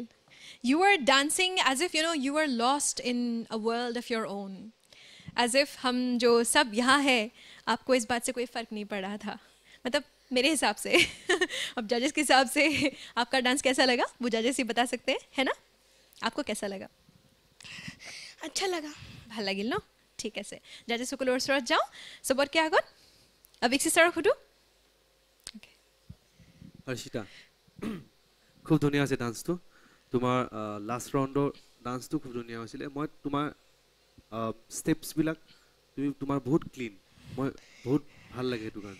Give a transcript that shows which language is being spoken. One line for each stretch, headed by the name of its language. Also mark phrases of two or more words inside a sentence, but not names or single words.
English: You were dancing as if you were lost in a world of your own. as if
Hindi: हम जो सब यहाँ है आपको इस बात से कोई फ़र्क नहीं पड़ रहा था, मतलब मेरे हिसाब से। अब जजेस के हिसाब से आपका डांस कैसा लगा वो जजेस ही बता सकते हैं, है ना? आपको कैसा लगा? अच्छा लगा,
Assamese: ভাল লাগিল ন? ঠিক আছে, জজেস সকলৰ ওচৰত যাওঁ। চবতকৈ আগত অভিক্ষিত ছাৰক সুধো। হৰ্ষিতা, খুব ধুনীয়া আছে ডান্সটো। তোমাৰ
English: last round
Assamese: ডান্সটো খুব ধুনীয়া হৈছিলে। মই তোমাৰ ষ্টেপছবিলাক তোমাৰ বহুত ক্লিন, মই বহুত ভাল লাগে সেইটো কাৰণে।